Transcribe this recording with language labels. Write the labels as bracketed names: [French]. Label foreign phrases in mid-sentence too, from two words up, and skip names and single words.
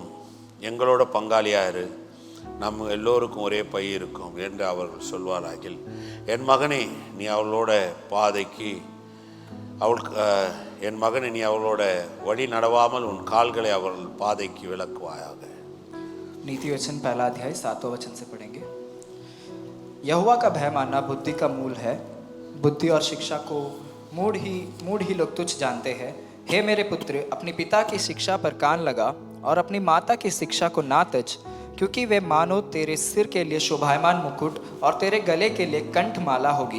[Tamil] எங்களோட பங்காளியாரு, நம்ம எல்லோருக்கும் ஒரே பை இருக்கும் என்று அவர்கள் சொல்வாராகில். என் மகனே, நீ அவளோட வழி நடவாமல் உன் கால்களை அவர்கள் பாதைக்கு விலக்குவாயாக. [Hindi] नीति वचन पहला अध्याय 7वां वचन से पढ़ेंगे। यहोवा का भय मानना बुद्धि का मूल है, बुद्धि और शिक्षा को मूढ़ ही लोग तुच्छ जानते हैं। हे मेरे पुत्र, अपने पिता की शिक्षा पर कान लगा और अपनी माता की शिक्षा को ना तज, क्योंकि वे मानो तेरे सिर के लिए शोभायमान मुकुट और तेरे गले के लिए कंठमाला होगी।